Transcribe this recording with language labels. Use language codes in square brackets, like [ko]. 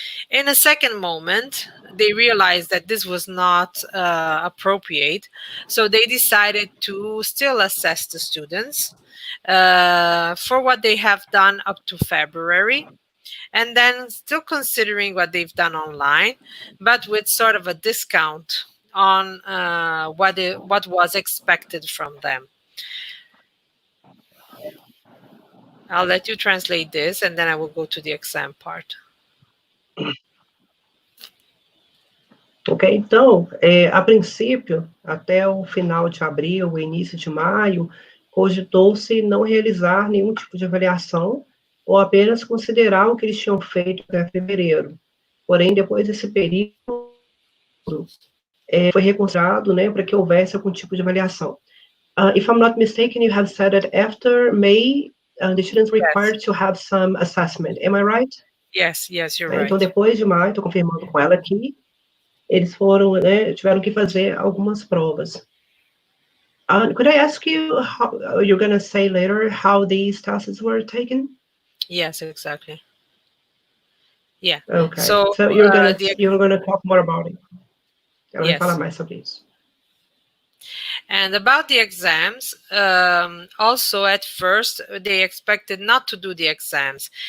[en] In a second moment, they realized that this was not appropriate, so they decided to still assess the students for what they have done up to February, and then still considering what they've done online, but with sort of a discount on what was expected from them. I'll let you translate this, and then I will go to the exam part. [pt] Ok, então, a princípio, até o final de abril, o início de maio, cogitou-se não realizar nenhum tipo de avaliação, ou apenas considerar o que eles tinham feito até fevereiro. Porém, depois desse período, foi reconsiderado, né, para que houvesse algum tipo de avaliação. [en] If I'm not mistaken, you have said that after May, the students required to have some assessment. Am I right? Yes, you're right. [pt] Então, depois de maio, estou confirmando com ela aqui, eles foram, né, tiveram que fazer algumas provas. [en] Could I ask you, you're going to say later how these tests were taken? Yes, exactly. Yeah. Okay. So you're gonna talk more about it. [pt] Ela vai falar [en] yes. [pt] mais sobre isso. [en] And about the exams, also at first, they expected not to do the exams.